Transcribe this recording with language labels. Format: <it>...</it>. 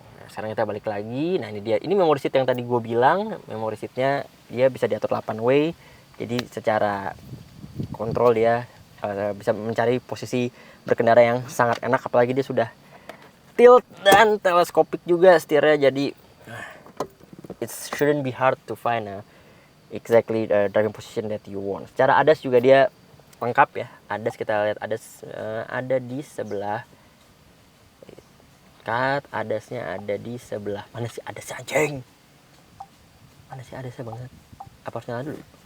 <id>Nah, sekarang kita balik lagi. Nah, ini dia. Ini memory seat yang tadi gue bilang. Memory seatnya dia bisa diatur 8 way. Jadi secara kontrol dia bisa mencari posisi berkendara yang sangat enak. Apalagi dia sudah tilt dan teleskopik juga setirnya.</id> <en>Jadi it shouldn't be hard to find exactly the driving position that you want.</en> <id>Secara ADAS juga dia lengkap ya. ADAS kita lihat, ADAS ada di sebelah. ADAS-nya ada di sebelah. Mana sih ADAS-nya anjing? Mana sih ADAS-nya banget? Apa harus nyala dulu?</id>